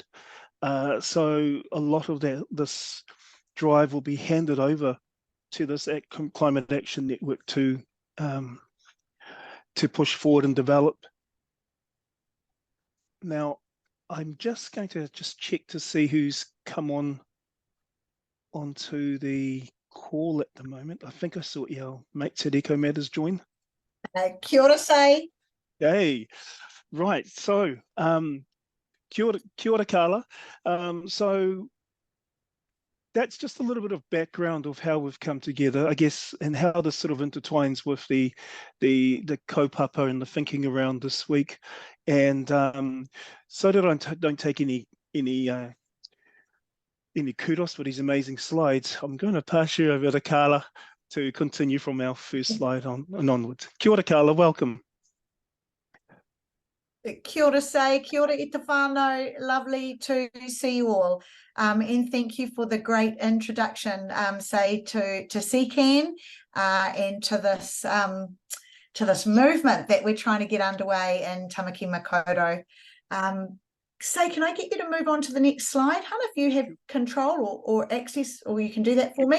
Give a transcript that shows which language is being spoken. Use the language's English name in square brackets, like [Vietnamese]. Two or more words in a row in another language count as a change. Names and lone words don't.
[English] So a lot of this drive will be handed over to this climate action network to push forward and develop. Now, I'm just going to check to see who's come onto the call at the moment. I think I saw our mate Te Reko Matters join. [Māori] Kia ora, Say. [English] Hey, right. So, [Māori] kia ora, Carla. [English] So that's just a little bit of background of how we've come together, I guess, and how this sort of intertwines with the kaupapa and the thinking around this week. And so that I don't take any kudos for these amazing slides, I'm going to pass you over to Carla to continue from our first slide and onwards. [Māori] Kia ora, [English] Carla, welcome. [Māori] Kia ora, Say. Kia ora i te whānau. [English] Lovely to see you all. And thank you for the great introduction, Say, to CCAN and to this movement that we're trying to get underway in Tamaki Makaurau. Say, can I get you to move on to the next slide, Hannah, if you have control or access, or you can do that for me?